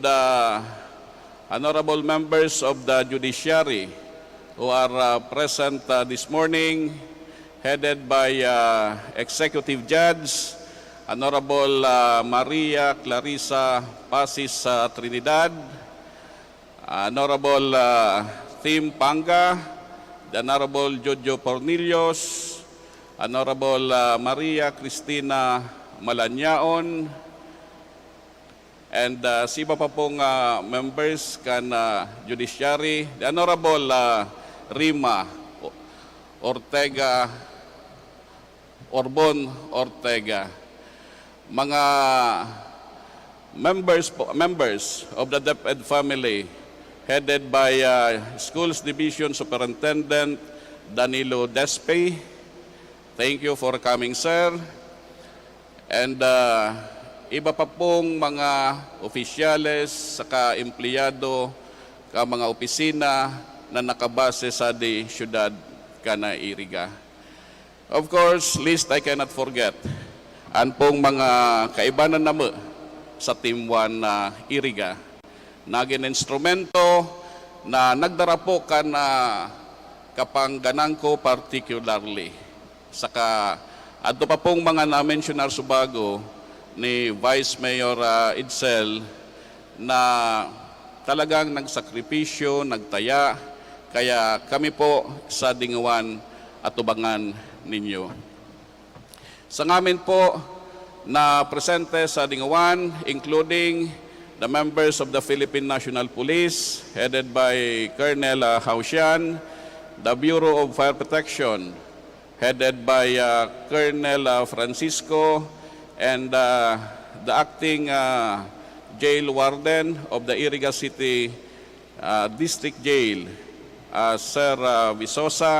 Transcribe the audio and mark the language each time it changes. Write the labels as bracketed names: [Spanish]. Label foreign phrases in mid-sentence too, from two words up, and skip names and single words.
[English] the honorable members of the judiciary who are present this morning, headed by Executive Judge Honorable Maria Clarissa Pasis Trinidad, Honorable Tim Panga, the Honorable Jojo Pornilios, Honorable Maria Cristina Malanyaon, and [Rinconada Bikol] si iba pa pong [English] members kan judiciary, the Honorable Rima Ortega, Orbon Ortega, mga members of the DepEd family, headed by Schools Division Superintendent Danilo Despe. Thank you for coming, sir. [Rinconada Bikol] And iba pa pong mga opisyales, saka empleyado, ka mga opisina na nakabase sa di syudad kana Iriga. [English] Of course, least I cannot forget, [Rinconada Bikol] ang pong mga kaibanan na mo sa Team 1 na Iriga, naging instrumento na nagdarapo ka na kapangganan ko particularly. Saka, ato pa pong mga na-mentionar subago ni Vice Mayor Edsel na talagang nagsakripisyo, nagtaya, kaya kami po sa Dingawan at tubangan ninyo. Sa ngamin po na presente sa Dingawan, [English] including the members of the Philippine National Police, headed by Colonel Hausian, the Bureau of Fire Protection, headed by Colonel Francisco, and the acting jail warden of the Iriga City District Jail, Sir Visosa.